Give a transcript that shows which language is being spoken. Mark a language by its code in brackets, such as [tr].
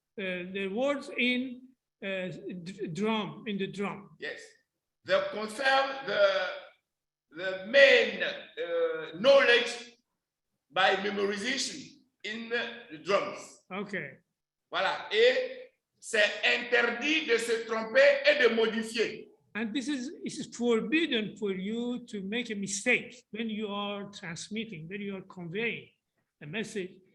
[en] The words in drum, in the drum. Yes, they confirm the main knowledge by memorization in the drums. Okay. [fr] Voilà, et c'est interdit de se tromper et de modifier. [en] And this is forbidden for you to make a mistake when you are transmitting, when you are conveying a message.